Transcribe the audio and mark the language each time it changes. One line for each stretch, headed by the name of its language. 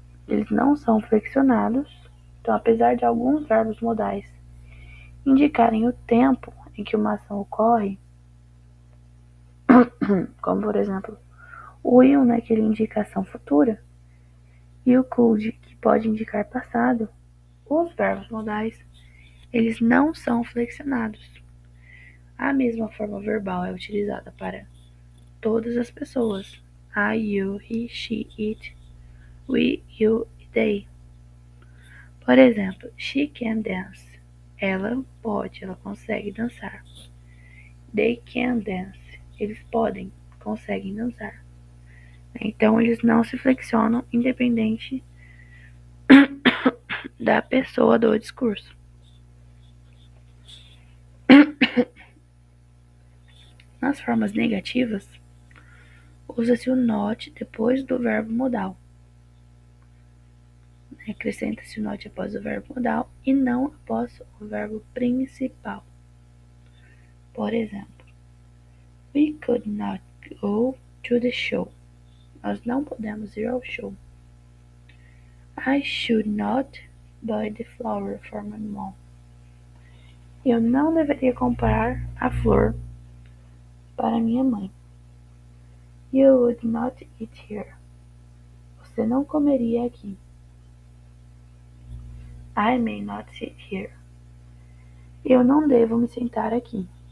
Portuguese: Eles não são flexionados. Então, apesar de alguns verbos modais indicarem o tempo em que uma ação ocorre, como por exemplo, o will, né, que ele indica ação futura, e o could, que pode indicar passado, os verbos modais, eles não são flexionados. A mesma forma verbal é utilizada para todas as pessoas.
English: I, you, he, she, it, we, you e they.
Portuguese: Por exemplo,
English: she can dance.
Portuguese: Ela pode, ela consegue dançar.
English: They can dance.
Portuguese: Eles podem, conseguem dançar. Então, eles não se flexionam independente da pessoa do discurso. Nas formas negativas, usa-se o not depois do verbo modal. Acrescenta-se o not após o verbo modal e não após o verbo principal. Por exemplo,
English: we could not go to the show.
Portuguese: Nós não podemos ir ao show.
English: I should not buy the flower for my mom.
Portuguese: Eu não deveria comprar a flor para minha mãe.
English: You would not eat here.
Portuguese: Você não comeria aqui.
English: I may not sit here.
Portuguese: Eu não devo me sentar aqui.